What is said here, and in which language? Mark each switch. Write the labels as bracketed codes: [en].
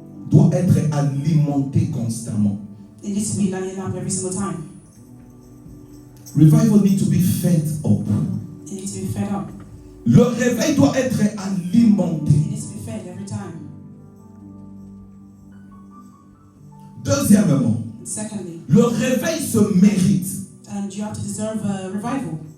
[fr] doit être alimenté constamment. [en] It needs to be lining up every single time. Revival needs to be fed up. It needs to be fed up. [fr] Le réveil doit être alimenté. [en] It needs to be fed every time. [fr] Deuxièmement, [en] Secondly, [fr] le réveil se mérite. [en] and you have to deserve a revival.